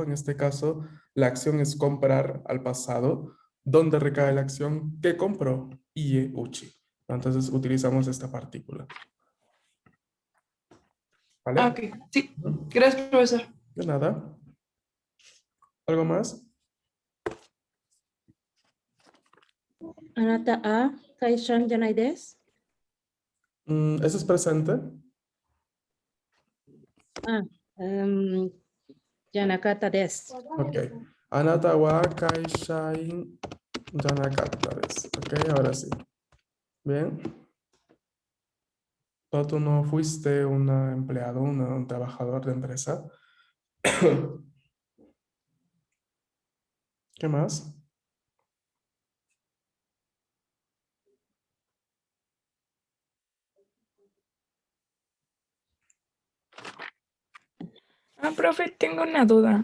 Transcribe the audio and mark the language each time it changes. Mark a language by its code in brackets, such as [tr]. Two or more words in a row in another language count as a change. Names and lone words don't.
[es] En este caso, la acción es comprar al pasado. ¿Dónde recae la acción? ¿Qué compró? [ja] 家 うち. [es] Entonces utilizamos esta partícula. ¿Vale? Ah, ok. Sí. Gracias, profesor. De nada. ¿Algo más? [ja] あなたは会社じゃないです。 [es] ¿Eso es presente? [ja] じゃなかったです。 [es] Ok. [ja] あなたは会社員じゃなかったです. [es] Ok, ahora sí. Bien. No, tú no fuiste una empleado, un trabajador de empresa. ¿Qué más? Ah, profe, tengo una duda.